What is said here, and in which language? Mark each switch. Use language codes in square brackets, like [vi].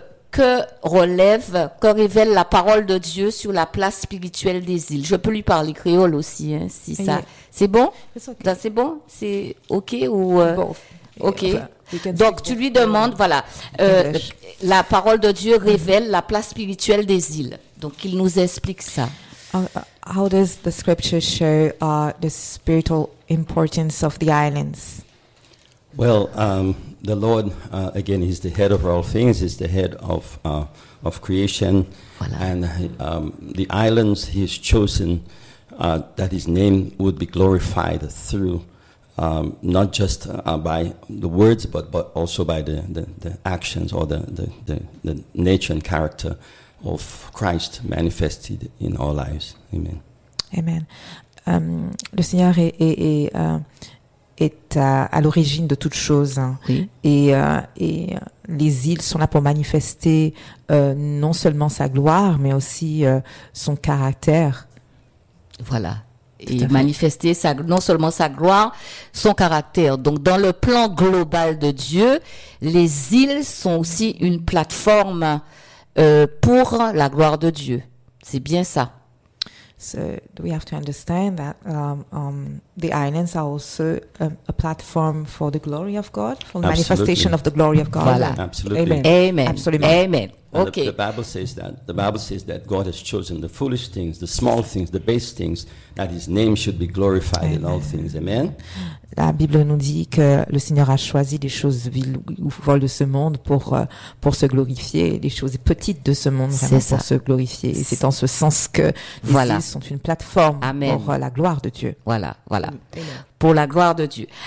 [fr] que révèle la parole de Dieu sur la place spirituelle des îles. Je peux lui parler créole aussi, hein, si ça... C'est bon? [en] Okay. [fr] C'est bon? C'est OK ou... OK. [en] Yeah, [fr] donc, tu lui demandes, voilà, la parole de Dieu révèle la place spirituelle des îles. Donc, il nous explique ça. [en] How does the scripture show the spiritual importance of the islands? Well, the Lord, again, is the head of all things. He's the head of creation. [fr] Voilà. [en] And the islands he has chosen that his name would be glorified through, not just by the words, but also by the actions or the nature and character of Christ manifested in our lives. Amen. Amen. [fr] Le Seigneur est à l'origine de toutes choses. Oui. Et les îles sont là pour manifester non seulement sa gloire, mais aussi son caractère. Voilà. Et manifester sa, non seulement sa gloire, son caractère. Donc, dans le plan global de Dieu, les îles sont aussi une plateforme pour la gloire de Dieu. C'est bien ça. [en] So we have to understand that the islands are also a platform for the glory of God, for absolutely. Manifestation of the glory of God. [fr] Voilà. [en] Absolutely. Amen. Amen. Absolutely. Amen. Okay. The Bible says that. The Bible says that God has chosen the foolish things, the small things, the base things, that his name should be glorified Amen. In all things. Amen. [fr] La Bible nous dit que le Seigneur a choisi des choses viles ou folles de ce monde pour se glorifier, des choses petites de ce monde vraiment c'est pour se glorifier. Et c'est en ce sens que voilà. Les îles sont une plateforme Amen. Pour la gloire de Dieu. Voilà, voilà. Amen. Pour la gloire de Dieu.